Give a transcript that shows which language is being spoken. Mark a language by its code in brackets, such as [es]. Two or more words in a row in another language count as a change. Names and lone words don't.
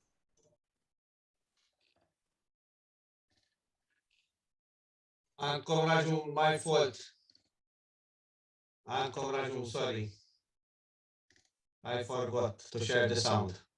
[mt] Għandkom raġun, [en] my fault. [mt] Għandkom raġun, [en] sorry. I forgot to share the sound.